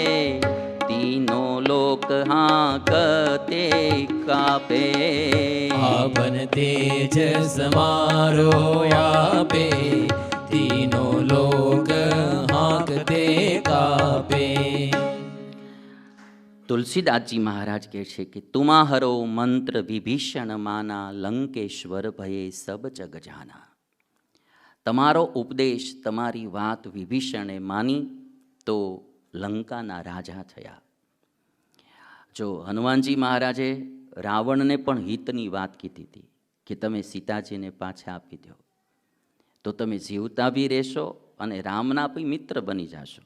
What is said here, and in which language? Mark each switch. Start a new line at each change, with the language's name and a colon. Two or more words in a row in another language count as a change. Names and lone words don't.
Awadhi: तीनों लोक हांकते कापे, आपन तेज समारो आपे। तीनों लोक हांकते कापे। तुलसीदास जी महाराज
Gujarati: કહે છે કે
Awadhi: तुमाहरो मंत्र विभीषण माना, लंकेश्वर भये सब जग जाना.
Gujarati: તમારો ઉપદેશ, તમારી વાત વિભીષણે માની તો લંકાના રાજા થયા. જો હનુમાનજી મહારાજે રાવણને પણ હિતની વાત કીધી હતી કે તમે સીતાજીને પાછા આપી દો તો તમે જીવતા બી રહેશો અને રામના બી મિત્ર બની જશો.